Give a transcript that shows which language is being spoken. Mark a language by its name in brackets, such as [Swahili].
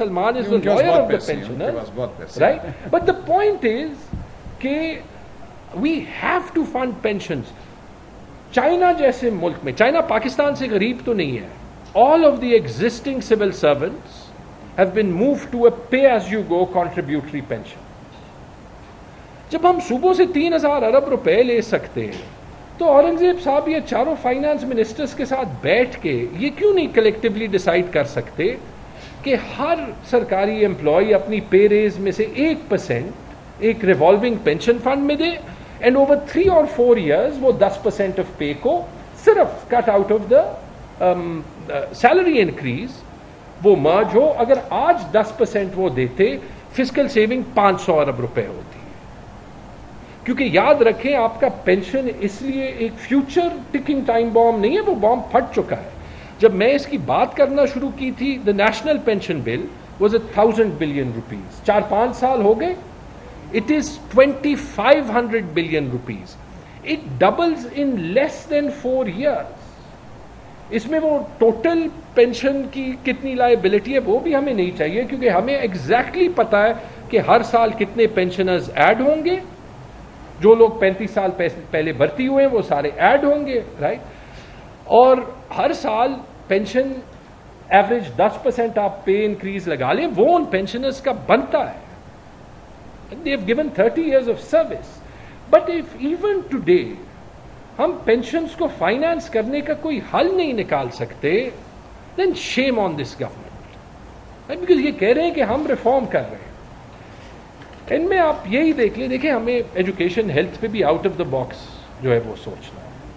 [English] Salman is the lawyer of the pensioners, right? But the point is کہ we have to fund pensions. [Urdu] China جیسے ملک میں, China Pakistan سے غریب تو نہیں ہے, [English] all of the existing civil servants have been moved to a pay as you go contributory pension. [Urdu] جب ہم صوبوں سے 3,000 ارب روپے لے سکتے ہیں تو اورنگزیب صاحب یہ چاروں فائنانس منسٹرز کے ساتھ بیٹھ کے یہ کیوں نہیں کلیکٹیولی ڈیسائیڈ کر سکتے کہ ہر سرکاری امپلائی اپنی پے ریز میں سے 1% ایک ریوالونگ پینشن فنڈ میں دے, [English] and over 3 or 4 years [Urdu] وہ 10% آف پے کو صرف [English] cut out of the salary increase [Urdu] وہ مرج ہو. اگر آج 10% وہ دیتے, فسکل سیونگ 500 ارب روپے ہوتی. کیونکہ یاد رکھیں آپ کا پینشن اس لیے ایک فیوچر ٹکنگ ٹائم بام نہیں ہے, وہ بام پھٹ چکا ہے. جب میں اس کی بات کرنا شروع کی تھی, [English] the national pension bill was 1,000 billion rupees, [Urdu] 4-5 سال ہو گئے, [English] it is 2,500 billion rupees. it doubles in less than 4 years. [Urdu] اس میں وہ ٹوٹل پینشن کی کتنی لائبلٹی ہے وہ بھی ہمیں نہیں چاہیے, کیونکہ ہمیں ایگزیکٹلی پتا ہے کہ ہر سال کتنے پینشنرز ایڈ ہوں گے. جو لوگ 35 سال پہلے بھرتی ہوئے ہیں وہ سارے ایڈ ہوں گے, رائٹ. اور ہر سال پینشن ایوریج 10% آپ پے انکریز لگا لیں, وہ ان پینشنرز کا بنتا ہے. [English] They have given 30 years of service. But if even today [Urdu] ہم پینشنز کو فائنانس کرنے کا کوئی حل نہیں نکال سکتے, [English] then shame on this government. [Urdu] Because یہ کہہ رہے ہیں کہ ہم ریفارم کر رہے ہیں. ان میں آپ یہی دیکھ لیں, دیکھیں ہمیں ایجوکیشن ہیلتھ پہ بھی آؤٹ آف دا باکس جو ہے وہ سوچنا ہے.